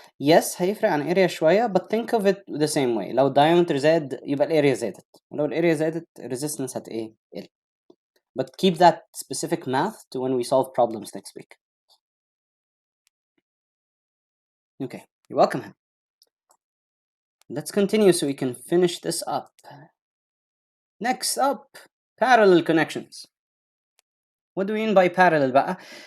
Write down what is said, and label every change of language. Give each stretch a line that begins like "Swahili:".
English: Yes
Arabic: هيفرق عن area شوية,
English: but think of it the same way.
Arabic: لو diameter زاد يبقى الاريا زادت, ولو الاريا زادت resistance هتقل.
English: But keep that specific math to when we solve problems next week. Okay, you're welcome. Let's continue so we can finish this up. Next up, parallel connections. What do we mean by parallel بقى?